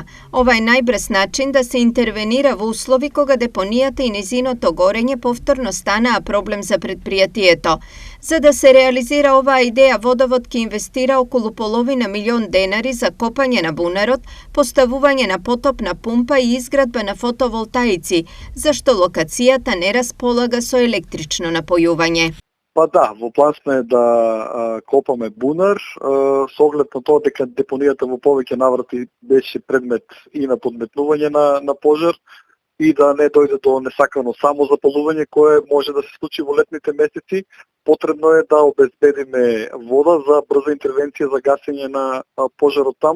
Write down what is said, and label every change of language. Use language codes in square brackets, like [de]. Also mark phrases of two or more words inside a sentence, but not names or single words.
[mk] Ова најбрз начин да се интервенира во услови кога депонијата и низино то горење повторно стана, а проблем за претпријатието. За да се реализира оваа идеја, водовод ќе инвестира околу половина милион денари за копање на бунарот, поставување на потопна пумпа и изградба на фотоволтаици, зашто локацијата не располага со електрично напојување. Pa да, во план сме да копаме бунар, со оглед на тоа дека депонијата во повеќе наврати беше предмет и на подметнување на пожар и да не дојде до несакано самозапалување кое може да се случи во летните месеци. Потребно е да обезбедиме вода за брза интервенција за гасење на пожарот таму.